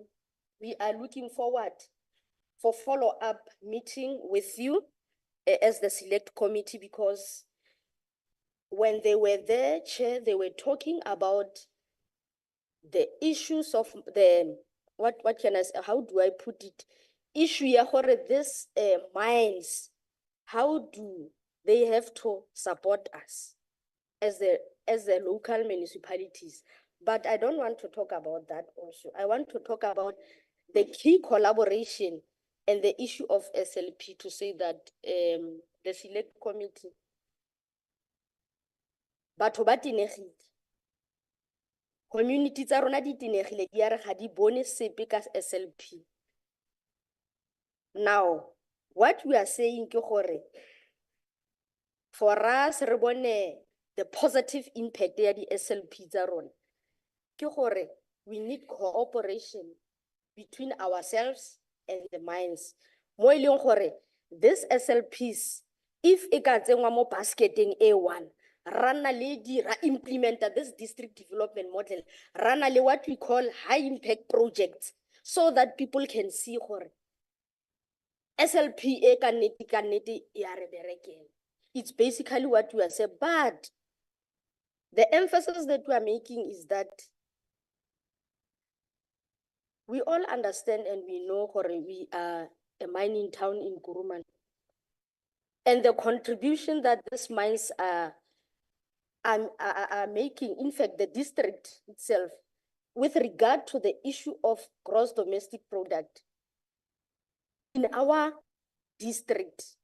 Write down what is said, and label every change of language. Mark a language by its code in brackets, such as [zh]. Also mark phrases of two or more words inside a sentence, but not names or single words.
[en] So we are looking forward for follow-up meeting with you as the select committee, because when they were there, Chair, they were talking about the issues of the, what can I say, how do I put it? Issue [tn] ya gore [en] this mines, how do they have to support us as the local municipalities? But I don't want to talk about that also. I want to talk about the key collaboration and the issue of SLP, to say that the select committee, [tn] batho ba tenegile, community tsa rona di tenegile, di are ga di bone sepe ka SLP. [en] Now, what we are saying [tn] ke gore, [en] for us, [tn] re bone [en] the positive impact [tn] ya di SLP tsa rona, ke gore [en] we need cooperation between ourselves and the mines. [tn] Mo e leng gore [en] this SLPs, if [tn] e ka tsenngwa mo basketing A1, rana le di ra implementa [en] this district development model, [tn] rana le [en] what we call high impact projects, so that people can see [tn] gore SLP e ka nnete ya re berekela. [en] It's basically what we are saying, but the emphasis that we are making is that we all understand and we know gore we are a mining town in Kuruman. And the contribution that these mines are making, in fact, the district itself, with regard to the issue of gross domestic product in our district.